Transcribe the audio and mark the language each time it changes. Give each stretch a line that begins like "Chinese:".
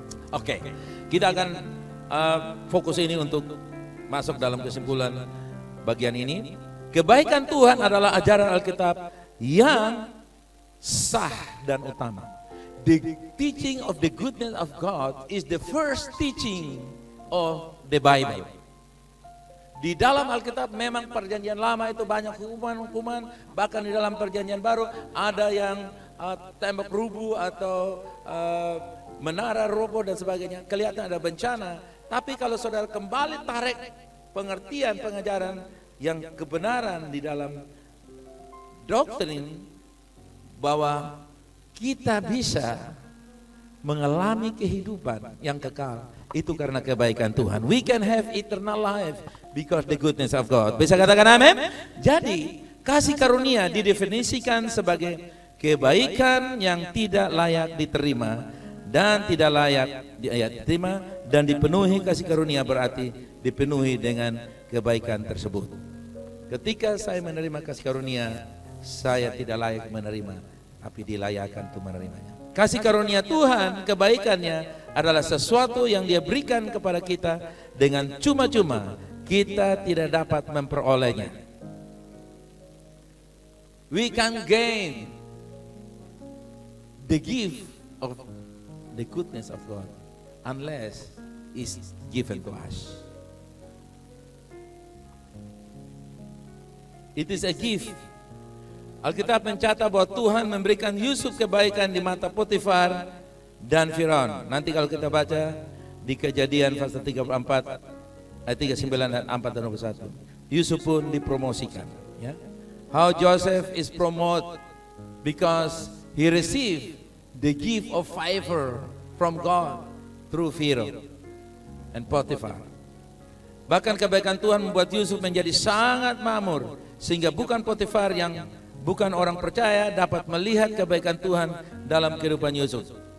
Indonesian: Oke, kita akan fokus ini untuk masuk dalam kesimpulan bagian ini. Kebaikan Tuhan adalah ajaran Alkitab yang sah dan utama.
English: The teaching of the goodness of God is the first teaching of the Bible.
Indonesian: Di dalam Alkitab memang perjanjian lama itu banyak hukuman-hukuman, bahkan di dalam perjanjian baru ada yang tembok rubuh atau menara roboh dan sebagainya. Kelihatan ada bencana, tapi kalau saudara kembali tarik pengertian pengajaran yang kebenaran di dalam doktrin bahwa kita bisa mengalami kehidupan yang kekal, itu karena kebaikan Tuhan.
English: We can have eternal life because the goodness of God.
Indonesian: Bisa katakan amin? Jadi kasih karunia didefinisikan sebagai kebaikan yang tidak layak diterima dan tidak layak diterima, dan dipenuhi kasih karunia berarti dipenuhi dengan kebaikan tersebut. Ketika saya menerima kasih karunia, saya tidak layak menerima, tapi dilayakkan untuk menerimanya. Kasih karunia Tuhan, kebaikannya adalah sesuatu yang Dia berikan kepada kita dengan cuma-cuma. Kita tidak dapat memperolehnya.
English: We can gain the gift of the goodness of God unless it's given to us. It is a gift.
Indonesian: Alkitab mencatat bahwa Tuhan memberikan Yusuf kebaikan di mata Potifar dan Firaun. Nanti kalau kita baca di Kejadian pasal 34 ayat 39 dan 4 dan 21, Yusuf pun dipromosikan. Ya.
English: How Joseph is promoted because he received the gift of favor from God through Pharaoh and Potifar.
Indonesian: Bahkan kebaikan Tuhan membuat Yusuf menjadi sangat makmur, sehingga bukan Potifar yang bukan orang percaya dapat melihat kebaikan Tuhan dalam kehidupan Yusuf.